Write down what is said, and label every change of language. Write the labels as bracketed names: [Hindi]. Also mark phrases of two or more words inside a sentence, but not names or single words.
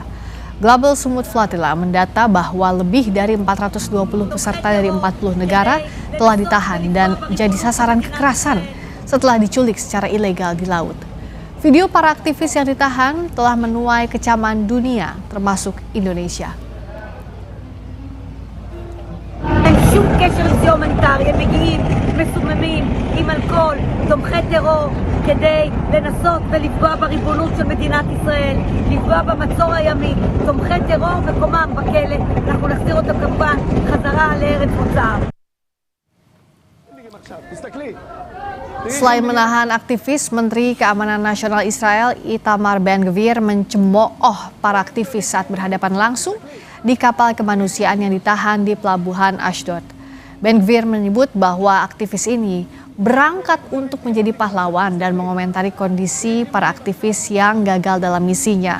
[Indonesian] Global Sumut Flatila mendata bahwa lebih dari 420 peserta dari 40 negara telah ditahan dan jadi sasaran kekerasan setelah diculik secara ilegal di laut. Video para aktivis yang ditahan telah menuai kecaman dunia, termasuk Indonesia. [Hebrew] שום קשר לזה הומניטרי, הם מגיעים מסוממים עם אלכוהול, תומכי טרור, כדי לנסות ולפגוע בריבונות של מדינת ישראל, לפגוע במצור הימי, תומכי טרור מקומם בכלא, אנחנו נחזיר אותם כמובן חזרה לארץ מוצאם. [Indonesian] Selain menahan aktivis, Menteri Keamanan Nasional Israel Itamar Ben-Gvir mencemooh para aktivis saat berhadapan langsung di kapal kemanusiaan yang ditahan di pelabuhan Ashdod. Ben-Gvir menyebut bahwa aktivis ini berangkat untuk menjadi pahlawan dan mengomentari kondisi para aktivis yang gagal dalam misinya.